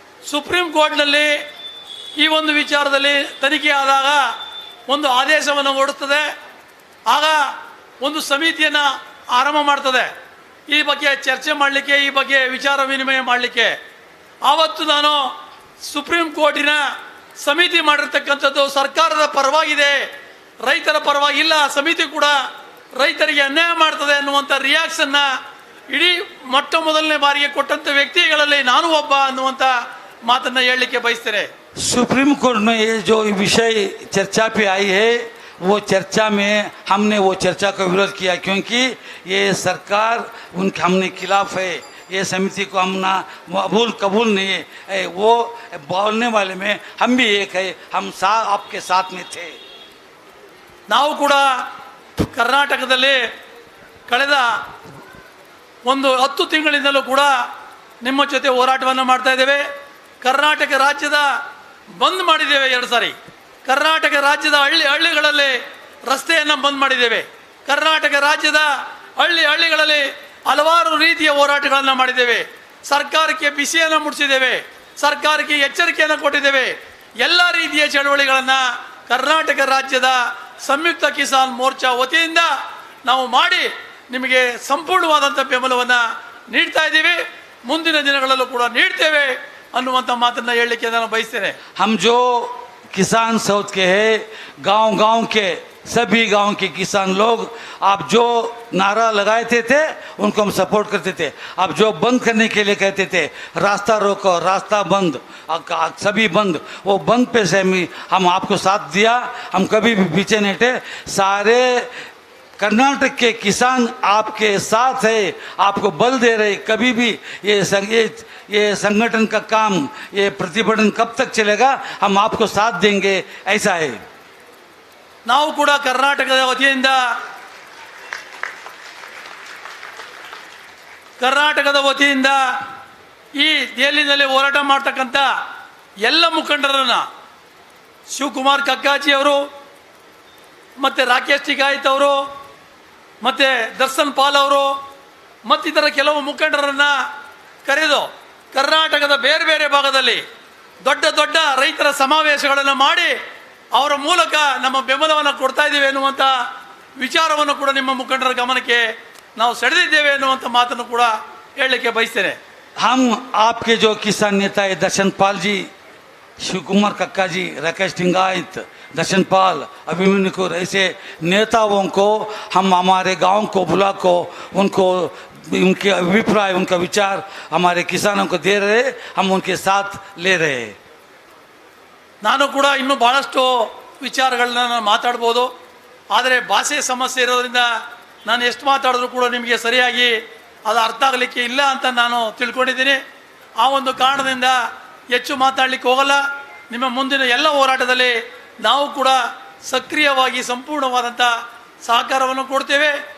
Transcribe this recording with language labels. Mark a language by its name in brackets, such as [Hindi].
[Kannada] Supreme ಕೋರ್ಟ್ನಲ್ಲಿ ಈ ಒಂದು ವಿಚಾರದಲ್ಲಿ ತನಿಖೆ ಆದಾಗ ಒಂದು ಆದೇಶವನ್ನು ಹೊರಡುತ್ತದೆ, ಆಗ ಒಂದು ಸಮಿತಿಯನ್ನು ಆರಂಭ ಮಾಡ್ತದೆ ಈ ಬಗ್ಗೆ ಚರ್ಚೆ ಮಾಡಲಿಕ್ಕೆ, ಈ ಬಗ್ಗೆ ವಿಚಾರ ವಿನಿಮಯ ಮಾಡಲಿಕ್ಕೆ. ಆವತ್ತು ನಾನು ಸುಪ್ರೀಂ ಕೋರ್ಟಿನ ಸಮಿತಿ ಮಾಡಿರ್ತಕ್ಕಂಥದ್ದು ಸರ್ಕಾರದ ಪರವಾಗಿದೆ, ರೈತರ ಪರವಾಗಿಲ್ಲ, ಸಮಿತಿ ಕೂಡ ರೈತರಿಗೆ ಅನ್ಯಾಯ ಮಾಡ್ತದೆ ಅನ್ನುವಂಥ ರಿಯಾಕ್ಷನ್ನ ಇಡೀ ಮೊಟ್ಟ ಮೊದಲನೇ ಬಾರಿಗೆ ಕೊಟ್ಟಂಥ ವ್ಯಕ್ತಿಗಳಲ್ಲಿ ನಾನು ಒಬ್ಬ ಅನ್ನುವಂಥ ಮಾತನ್ನು ಹೇಳಲಿಕ್ಕೆ ಬಯಸ್ತೇನೆ. [Hindi] सुप्रीम कोर्ट में ये जो विषय चर्चा पे आई है, वो चर्चा में हमने वो चर्चा का विरोध किया, क्योंकि ये सरकार उनके हमने खिलाफ है, ये समिति को हम ना कबूल नहीं है। वो बोलने वाले में हम भी एक है, हम आपके साथ में थे। [Kannada] ನಾವು ಕೂಡ ಕರ್ನಾಟಕದಲ್ಲಿ ಕಳೆದ ಒಂದು 10 ತಿಂಗಳಿಂದಲೂ ಕೂಡ ನಿಮ್ಮ ಜೊತೆ ಹೋರಾಟವನ್ನು ಮಾಡ್ತಾ ಇದ್ದೇವೆ. ಕರ್ನಾಟಕ ರಾಜ್ಯದ ಬಂದ್ ಮಾಡಿದ್ದೇವೆ 2 ಸಾರಿ. ಕರ್ನಾಟಕ ರಾಜ್ಯದ ಹಳ್ಳಿಗಳಲ್ಲಿ ರಸ್ತೆಯನ್ನು ಬಂದ್ ಮಾಡಿದ್ದೇವೆ. ಕರ್ನಾಟಕ ರಾಜ್ಯದ ಹಳ್ಳಿಗಳಲ್ಲಿ ಹಲವಾರು ರೀತಿಯ ಹೋರಾಟಗಳನ್ನು ಮಾಡಿದ್ದೇವೆ. ಸರ್ಕಾರಕ್ಕೆ ಬಿಸಿಯನ್ನು ಮುಟ್ಟಿಸಿದ್ದೇವೆ, ಸರ್ಕಾರಕ್ಕೆ ಎಚ್ಚರಿಕೆಯನ್ನು ಕೊಟ್ಟಿದ್ದೇವೆ. ಎಲ್ಲ ರೀತಿಯ ಚಳವಳಿಗಳನ್ನು ಕರ್ನಾಟಕ ರಾಜ್ಯದ ಸಂಯುಕ್ತ ಕಿಸಾನ್ ಮೋರ್ಚಾ ವತಿಯಿಂದ ನಾವು ಮಾಡಿ ನಿಮಗೆ ಸಂಪೂರ್ಣವಾದಂಥ ಬೆಂಬಲವನ್ನು ನೀಡ್ತಾ ಇದ್ದೀವಿ, ಮುಂದಿನ ದಿನಗಳಲ್ಲೂ ಕೂಡ ನೀಡ್ತೇವೆ ಅನ್ನುವಂಥ ಮಾತನ್ನು ಹೇಳಲಿಕ್ಕೆ ನಾನು ಬಯಸ್ತೇನೆ. [Hindi] हम जो किसान साउथ के हैं, गांव के सभी गांव के किसान लोग, आप जो नारा लगाए थे उनको हम सपोर्ट करते थे। आप जो बंद करने के लिए कहते थे, रास्ता रोको, रास्ता बंद, सभी बंद, वो बंद पे से हम आपको साथ दिया, हम कभी भी पीछे नहीं थे। सारे कर्नाटक के किसान आपके साथ है, आपको बल दे रहे। कभी भी ये संगठन का काम, ये प्रतिभटन कब तक चलेगा, हम आपको साथ देंगे, ऐसा है। [Kannada] ನಾವು ಕೂಡ ಕರ್ನಾಟಕದ ವತಿಯಿಂದ ಈ ದೆಹಲಿನಲ್ಲಿ ಹೋರಾಟ ಮಾಡ್ತಕ್ಕಂಥ ಎಲ್ಲ ಮುಖಂಡರನ್ನು, ಶಿವಕುಮಾರ್ ಕಕ್ಕಾಜಿ ಅವರು ಮತ್ತು ರಾಕೇಶ್ ಟಿಕಾಯಿತ್ ಅವರು ಮತ್ತು ದರ್ಶನ್ ಪಾಲ್ ಅವರು ಮತ್ತಿತರ ಕೆಲವು ಮುಖಂಡರನ್ನು ಕರೆದು ಕರ್ನಾಟಕದ ಬೇರೆ ಬೇರೆ ಭಾಗದಲ್ಲಿ ದೊಡ್ಡ ದೊಡ್ಡ ರೈತರ ಸಮಾವೇಶಗಳನ್ನು ಮಾಡಿ ಅವರ ಮೂಲಕ ನಮ್ಮ ಬೆಂಬಲವನ್ನು ಕೊಡ್ತಾ ಇದ್ದೇವೆ ಎನ್ನುವಂಥ ವಿಚಾರವನ್ನು ಕೂಡ ನಿಮ್ಮ ಮುಖಂಡರ ಗಮನಕ್ಕೆ ನಾವು ಸೆಳೆದಿದ್ದೇವೆ ಎನ್ನುವಂಥ ಮಾತನ್ನು ಕೂಡ ಹೇಳಲಿಕ್ಕೆ ಬಯಸ್ತೇನೆ. [Hindi] हम आपके जो किसान नेता है दर्शन पाल जी, शिव कुमार कक्का जी, राकेश टिंगायत, दर्शन पाल, अभिमन्यु को, ऐसे नेताओं को हम हमारे गांव को, ब्लॉक को, उनको उनके अभिप्राय, उनका विचार हमारे किसानों को दे रहे, हम उनके साथ ले रहे हैं। [Kannada] ನಾನು ಕೂಡ ಇನ್ನೂ ಭಾಳಷ್ಟು ವಿಚಾರಗಳನ್ನ ನಾನು ಮಾತಾಡ್ಬೋದು, ಆದರೆ ಭಾಷೆ ಸಮಸ್ಯೆ ಇರೋದ್ರಿಂದ ನಾನು ಎಷ್ಟು ಮಾತಾಡಿದ್ರು ಕೂಡ ನಿಮಗೆ ಸರಿಯಾಗಿ ಅದು ಅರ್ಥ ಆಗಲಿಕ್ಕೆ ಇಲ್ಲ ಅಂತ ನಾನು ತಿಳ್ಕೊಂಡಿದ್ದೀನಿ. ಆ ಒಂದು ಕಾರಣದಿಂದ ಹೆಚ್ಚು ಮಾತಾಡಲಿಕ್ಕೆ ಹೋಗಲ್ಲ. ನಿಮ್ಮ ಮುಂದಿನ ಎಲ್ಲ ಹೋರಾಟದಲ್ಲಿ ನಾವು ಕೂಡ ಸಕ್ರಿಯವಾಗಿ ಸಂಪೂರ್ಣವಾದಂಥ ಸಹಕಾರವನ್ನು ಕೊಡ್ತೇವೆ.